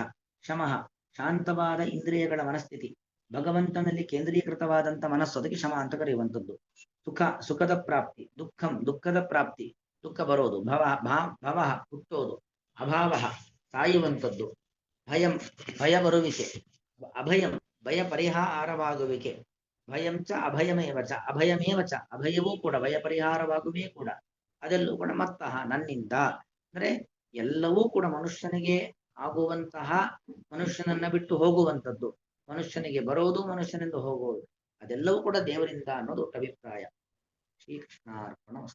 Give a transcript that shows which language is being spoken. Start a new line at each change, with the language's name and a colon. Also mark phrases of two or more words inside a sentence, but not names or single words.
Kannada: ಶಮಃ ಶಾಂತವಾದ ಇಂದ್ರಿಯಗಳ ಮನಸ್ಥಿತಿ, ಭಗವಂತನಲ್ಲಿ ಕೇಂದ್ರೀಕೃತವಾದಂತ ಮನಸ್ಸು, ಅದಕ್ಕೆ ಶಮ ಅಂತ ಕರೆಯುವಂಥದ್ದು. ಸುಖ ಸುಖದ ಪ್ರಾಪ್ತಿ, ದುಃಖಂ ದುಃಖದ ಪ್ರಾಪ್ತಿ, ದುಃಖ ಬರೋದು. ಭವ ಹುಟ್ಟೋದು. ಅಭಾವ ಸಾಯುವಂಥದ್ದು. ಭಯಂ ಭಯ ಬರುವಿಕೆ. ಅಭಯಂ ಭಯ ಪರಿಹಾರವಾಗುವಿಕೆ.
Sanskrit: ಭಯಂ ಚ ಅಭಯಮೇವ ಚ, ಅಭಯಮೇವ ಚ
Kannada: ಅಭಯವೂ ಕೂಡ ಭಯ ಪರಿಹಾರವಾಗುವೇ ಕೂಡ. ಅದೆಲ್ಲೂ ಕೂಡ ಮತ್ತಃ ನನ್ನಿಂದ ಅಂದ್ರೆ ಎಲ್ಲವೂ ಕೂಡ ಮನುಷ್ಯನಿಗೆ ಆಗುವಂತಹ, ಮನುಷ್ಯನನ್ನ ಬಿಟ್ಟು ಹೋಗುವಂಥದ್ದು, ಮನುಷ್ಯನಿಗೆ ಬರೋದು, ಮನುಷ್ಯನಿಂದ ಹೋಗುವುದು, ಅದೆಲ್ಲವೂ ಕೂಡ ದೇವರಿಂದ ಅನ್ನೋದು ಅಭಿಪ್ರಾಯ. ಶ್ರೀಕೃಷ್ಣಾರ್ಪಣ.